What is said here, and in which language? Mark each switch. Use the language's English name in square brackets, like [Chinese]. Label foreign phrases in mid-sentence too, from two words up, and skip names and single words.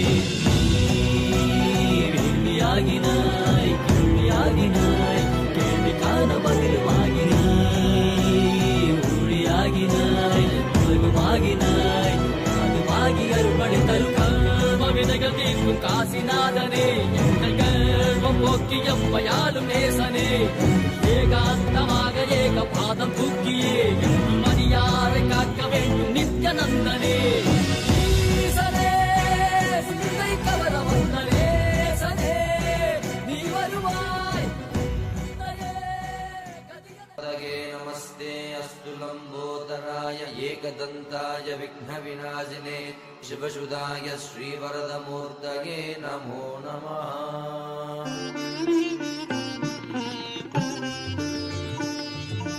[Tamil] வேண்டியாகினாய் கேள்வியாகினாய் கேள்வி காண பதிலுமாகினாய் ஒளியாகினாய் உலகமாகினாய் அதுமாகி அருள்படி தரும் கர்ம வினைகள் தீர்க்கும் காசிநாதனே எங்கள் கர்மம் போக்கி எம்மையாலும் நேசனே ஏகாந்தமாக ஏக பாதம் தூக்கியே மரியாதை காக்க வேண்டும் நித்யானந்தனே [Sanskrit] नमस्ते अस्तु लंबोदराय एकदंताय विघ्न विनाशिने शिवसुधाय श्रीवरदमूर्तये नमो नमः